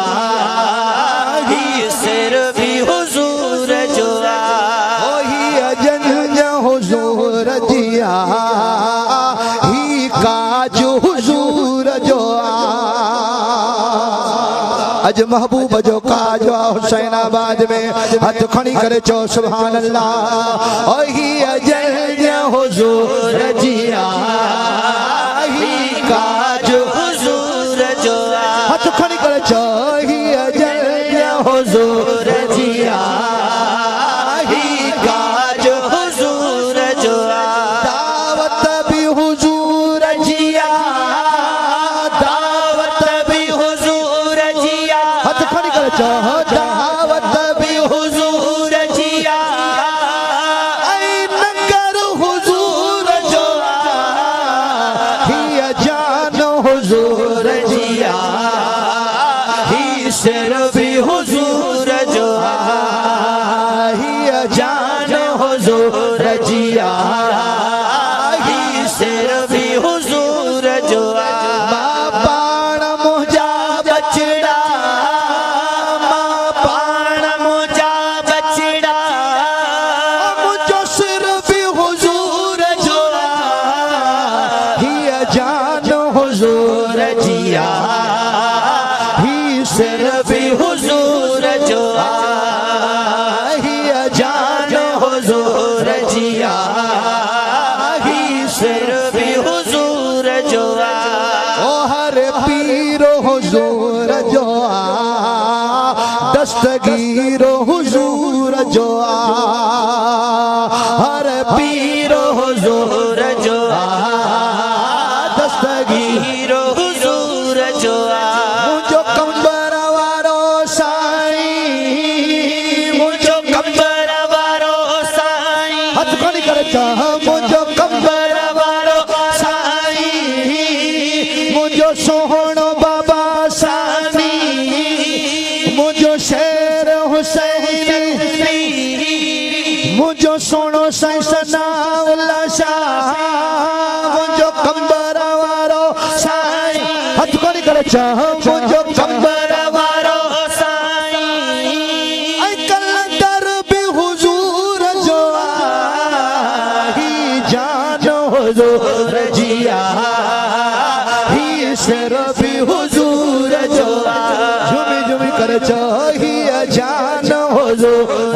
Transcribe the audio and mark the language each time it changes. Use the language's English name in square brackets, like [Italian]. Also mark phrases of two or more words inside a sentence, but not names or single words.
[Sindhi] ही सिर्फ हुजूर जो ही जन हुजूर जिया ही काज हुजूर जो अज महबूब जो काज हुसैनाबाद में हथ खड़ी करे चो [Arabic] سبحان الله [Sindhi] ओ ही जन हुजूर जिया ही काज हुजूर जो हथ खड़ी करे चो ही जन हुजूर जिया ही काज हुजूर जो दावत भी हुजूर जिया दावत भी हुजूर जिया हथ खड़ी करे चो दावत भी हुजूर जिया ऐ नगर हुजूर जो ही जान हुजूर जिया ही सिर्फ हुजूर जो ही जान हुजूर जिया ही सिर्फ हुजूर जो पाण मुझा बचड़ा पाण मुझा बचड़ा मुझो सिर्फ हुजूर जो ही जान हुजूर जिया ही सिर्फ हुजूर जो ही जान हुजूर जिया ही सिर्फ हुजूर जो ओ हर पीर हुजूर जो दस्तगीर हुजूर जो हर पीर हुजूर जो दस्तगीर हीरो हुजूर जो मुझो कंबर वारो साईं मुझो कंबर वारो साईं हथ खड़ी करे चाह मुझो कंबर वारो साईं मुझो सोहणो बाबा सानी मुझो शेर हुसैन मुझो सोनो साईं सनाउल्ला शाह मुझो कंबर वारो साईं हथ खड़ी करे चाह मुझो कंबर वारो साईं ऐ कलंदर भी हुजूर जो ही जान हुजूर जिया ही सिर्फ हुजूर जो झुमी झुमी कर चो ही जान हुजूर